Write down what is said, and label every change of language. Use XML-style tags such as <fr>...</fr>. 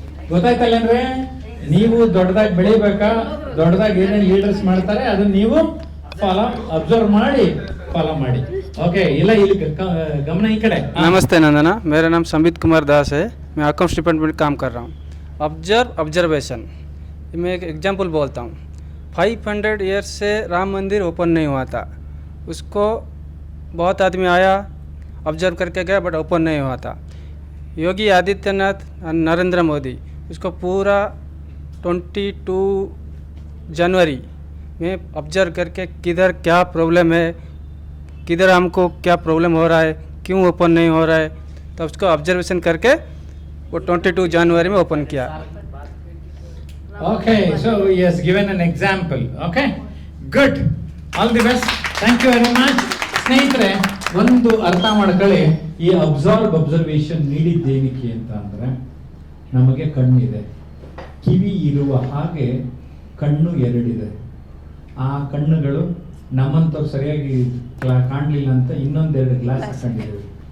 <kn>ಗೊತ್ತಾಯ್ತಲ್ಲ ಅಂದ್ರೆ ನೀವು ದೊಡ್ಡದಾಗಿ ಬೆಳಿಬೇಕಾ, ದೊಡ್ಡದಾಗಿ ಏನೇನು ಲೀಡರ್ಸ್ ಮಾಡ್ತಾರೆ ಅದನ್ನ ನೀವು ಅಬ್ಸರ್ವ್ ಮಾಡಿ ಫಾಲೋ ಮಾಡಿ. ಓಕೆ, ಇಲ್ಲ ಇಲ್ಲಿ ಗಮನ ಈ ಕಡೆ.</kn> <hi>नमस्ते नंदना, मेरा नाम संबित कुमार दास है, मैं अकाउंट्स डिपार्टमेंट काम कर रहा हूँ। ऑब्जर्वेशन, मैं एक एग्जांपल बोलता हूँ। 500 ईयर्स से राम मंदिर ओपन नहीं हुआ था, उसको बहुत आदमी आया ऑब्जर्व करके गया बट ओपन नहीं हुआ था। योगी आदित्यनाथ और नरेंद्र मोदी उसको पूरा 22 जनवरी में ऑब्जर्व करके किधर क्या प्रॉब्लम है, किधर हमको क्या प्रॉब्लम हो रहा है, क्यों ओपन नहीं हो रहा है, तो उसको ऑब्जर्वेशन करके वो 22 जनवरी में ओपन किया।</hi> <en>Okay, so he has given an example. Okay, good. All the best. Thank you very much.</en> <kn>ಸ್ನೇಹಿತರೆ, ಒಂದು ಅರ್ಥ ಮಾಡ್ಕೊಳ್ಳಿ, ಈ ಅಬ್ಸರ್ವೇಷನ್ ನೀಡಿದ್ದೇನಕ್ಕೆ ಅಂತ ಅಂದ್ರೆ, ನಮಗೆ ಕಣ್ಣಿದೆ, ಕಿವಿ ಇರುವ ಹಾಗೆ ಕಣ್ಣು ಎರಡಿದೆ. ಆ ಕಣ್ಣುಗಳು ನಮ್ಮಂತವ್ರು ಸರಿಯಾಗಿ ಕಾಣಲಿಲ್ಲ ಅಂತ ಇನ್ನೊಂದೆರಡು ಗ್ಲಾಸ್ ಹಾಕೊಂಡಿದ್ದೀವಿ.</kn>